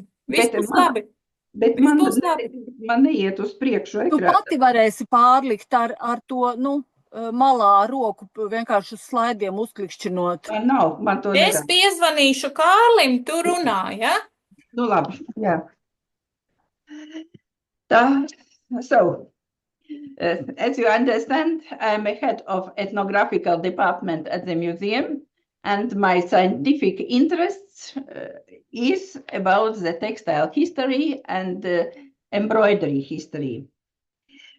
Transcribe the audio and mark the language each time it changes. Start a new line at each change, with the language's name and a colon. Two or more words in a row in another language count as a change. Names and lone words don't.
Latvian: Viss būs labi. Bet man neiet uz priekšu ekrānu. Tu pati varēsi pārlikt ar to, malā roku vienkārši uz slaidiem uzklikšķinot. Nav, man to Es piezvanīšu Kārlim, tu runā, ja? Nu labi, jā.
English: So, as you understand, I'm a head of ethnographical department at the museum, and my scientific interests is about the textile history and embroidery history.